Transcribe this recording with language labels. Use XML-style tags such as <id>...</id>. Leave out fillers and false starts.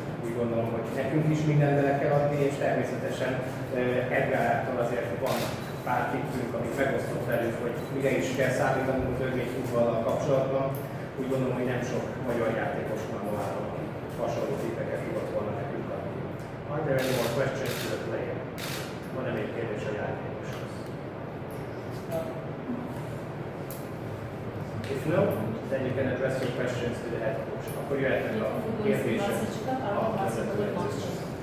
<hu>Úgy gondolom, hogy nekünk is mindent bele kell adni, és természetesen Edgártól azért van pár tippünk, amit megosztott velünk, hogy mire is kell számítanunk a törvényfutballal kapcsolatban. Úgy gondolom, hogy nem sok magyar játékos van valóban, aki hasonló tippeket tudott volna nekünk adni.</hu> <en>Are there any more questions to the player?</en> <hu>Van-e még kérdés a játékoshoz?</hu> <en>If no, then you can address your questions to the head coach.</en> <hu>Akkor jöhetnek a kérdések a vezetőedzéshez.</hu>